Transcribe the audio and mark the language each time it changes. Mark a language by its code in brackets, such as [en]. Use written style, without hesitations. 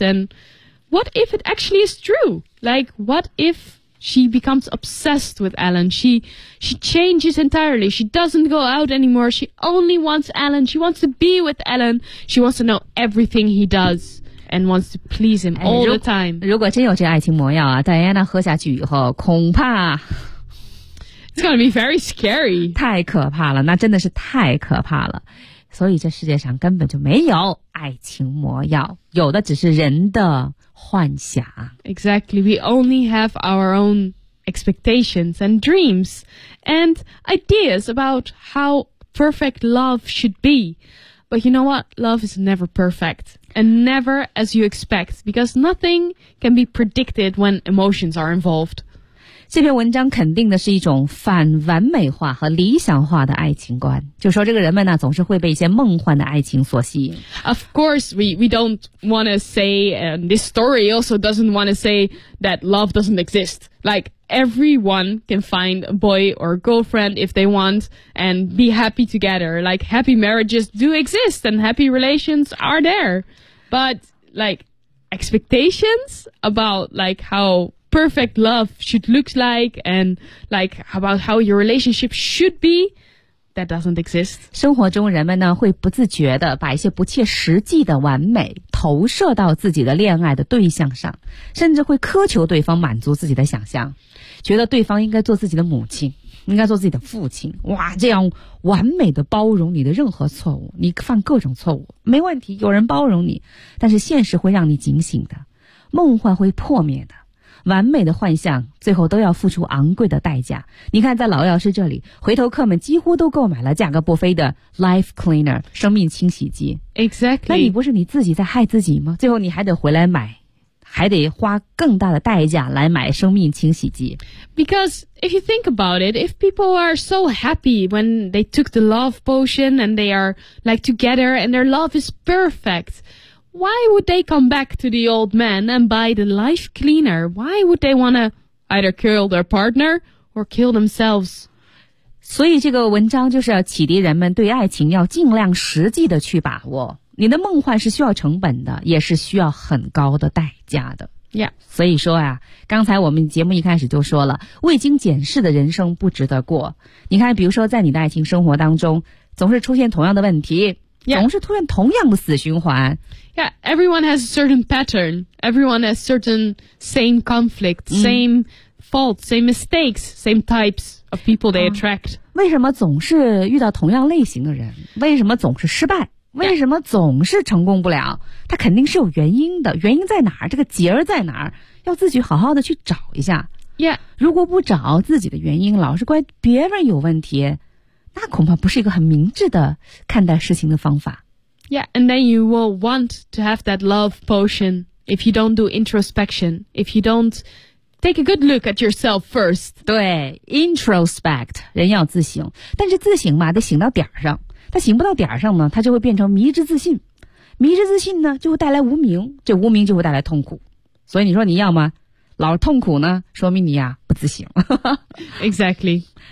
[en] And what if it actually is true? Like, what ifShe becomes obsessed with Alan. She changes entirely. She doesn't go out anymore. She only wants Alan. She wants to be with Alan. She wants to know everything he does and wants to please him all the time. [zh] 如果真有这爱情魔药啊，戴安娜喝下去以后，恐怕 [en] It's gonna be very scary. [zh] 太可怕了，那真的是太可怕了。所以这世界上根本就没有爱情魔药，有的只是人的。幻想 [en] Exactly, we only have our own expectations and dreams and ideas about how perfect love should be. But you know what? Love is never perfect and never as you expect because nothing can be predicted when emotions are involved. [zh] 这篇文章肯定的是一种反完美化和理想化的爱情观，就说这个人们呢总是会被一些梦幻的爱情所吸引。 [en] Of course, we don't want to say, and this story also doesn't want to say that love doesn't exist. Like everyone can find a boy or a girlfriend if they want and be happy together. Like happy marriages do exist and happy relations are there, but like expectations about like how. perfect love should look like and like about how your relationship should be, that doesn't exist. [zh] 生活中人们呢会不自觉地把一些不切实际的完美投射到自己的恋爱的对象上，甚至会苛求对方满足自己的想象，觉得对方应该做自己的母亲，应该做自己的父亲，哇，这样完美的包容你的任何错误，你犯各种错误没问题，有人包容你，但是现实会让你警醒的，梦幻会破灭的，完美的幻想最后都要付出昂贵的代价。你看在老药师这里，回头客们几乎都购买了价格不菲的 life cleaner 生命清洗机。 [en] Exactly， [zh] 那你不是你自己在害自己吗？最后你还得回来买，还得花更大的代价来买生命清洗机。 [en] Because if you think about it, if people are so happy when they took the love potion and they are like together and their love is perfect, why would they come back to the old man and buy the life cleaner? Why would they want to either kill their partner or kill themselves? [zh] 所以这个文章就是要启迪人们对爱情要尽量实际的去把握。你的梦幻是需要成本的，也是需要很高的代价的。 [en] Yeah. [zh] 所以说啊，刚才我们节目一开始就说了，未经检视的人生不值得过。你看比如说在你的爱情生活当中总是出现同样的问题、 [en] yeah. [zh] 总是出现同样的死循环。 [en] Yeah, everyone has a certain pattern. Everyone has certain same conflict, same faults, same mistakes, same types of people they attract. [zh] 为什么总是遇到同样类型的人？为什么总是失败？为什么总是成功不了？它肯定是有原因的，原因在哪儿？这个结儿在哪儿？要自己好好的去找一下。 [en] Yeah. [zh] 如果不找自己的原因，老是怪别人有问题，那恐怕不是一个很明智的看待事情的方法。 [en] Yeah, and then you will want to have that love potion if you don't do introspection, if you don't take a good look at yourself first. [zh] 对 ,introspect, 人要自省。但是自省嘛得醒到点上。他醒不到点上呢，他就会变成迷之自信。迷之自信呢就会带来无明，这无明就会带来痛苦。所以你说你要吗？老痛苦呢说明你呀、啊、不自省。 [en] Exactly.